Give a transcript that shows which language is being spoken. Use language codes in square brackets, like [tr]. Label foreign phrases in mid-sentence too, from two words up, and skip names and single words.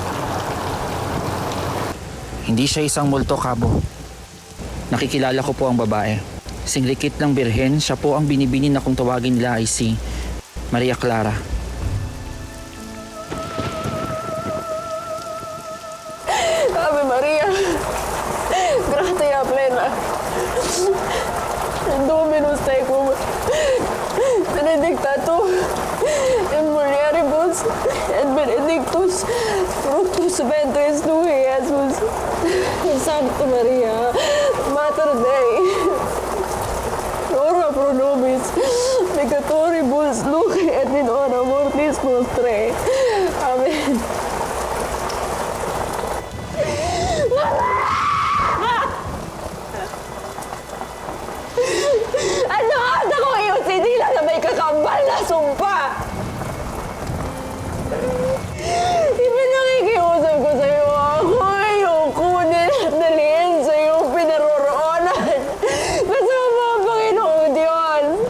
[tl] Hindi siya isang multo, Kabo. Nakikilala ko po ang babae. Singlikit ng birhen, siya po ang binibini na kung tawagin nila ay si Maria Clara. [la] Ave Maria, gratia plena, Dominus tecum, benedicta tu in mulieribus, et benedictus fructus ventris tui, Iesus. Sancta Maria, Mater Dei, ora pro nobis peccatoribus nunc et in hora mortis nostrae. Amen. [tl] Ano ata ko iyong sinila na may kakambal na sumpa? Ipinakikiusap ko sa'yo ako iyong kunin at dalihin sa iyong pinaroroonan kasama ang Panginoong Diyos.